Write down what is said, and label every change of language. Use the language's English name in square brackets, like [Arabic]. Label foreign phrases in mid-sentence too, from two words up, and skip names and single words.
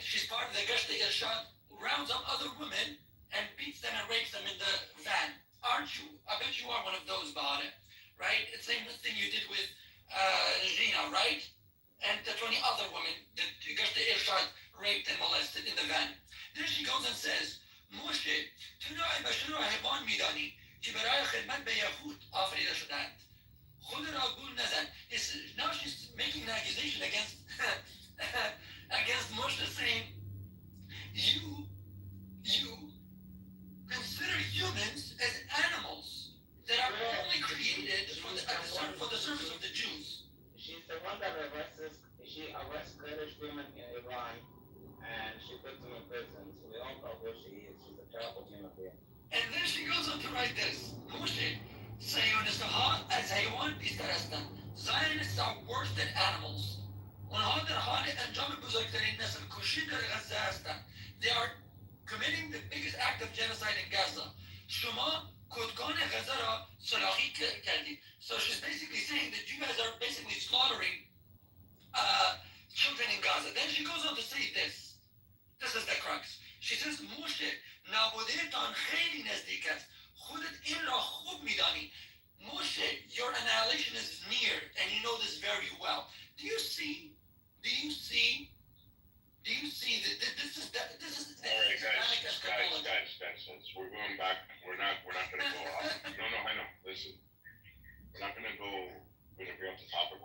[English] She's part of the Gashta Irshad, who rounds up other women and beats them and rapes them in the van. Aren't you? I bet you are one of those, Bahane, right? It's the same thing you did with Gina, right? And the 20 other women that Gashta Irshad raped and molested in the van. Then she goes and says, Moshe, [Persian] تو نوع بشر را حیوان میدانی که برای خدمت به یهود آفریده شدند. خود را گول نزن. [English] Now she's making an accusation against against Moshe, saying, you consider humans as animals that are only created for the service of the Jews. She's the one that she arrests Kurdish women in Iran and she puts them in prison. So we all know who she is. She's a terrible human being. And then she goes on to write this. [Persian] Moshe, صهیونیست‌ها از حیوان بیشتر هستند. [English] Zionists are worse than animals. [Persian] اونها در حال انجام بزرگترین نسل کشی در غزه هستند. [English] They are committing the biggest act of genocide in Gaza. [Persian] شما کودکان غزه را سلاخی کردید. [English] So she's basically saying that you guys are basically slaughtering children in Gaza. Then she goes on to say this. This is the crux. She says, Moshe, [Persian] نابودهتان خیلی نزدیک است. خودت این را خوب میدانی. [English] Moshe, your annihilation is near, and you know this very well. Do you see that this is All right, guys, we're going back. We're not gonna go off. No, I know. Listen, we're not gonna bring up the topic.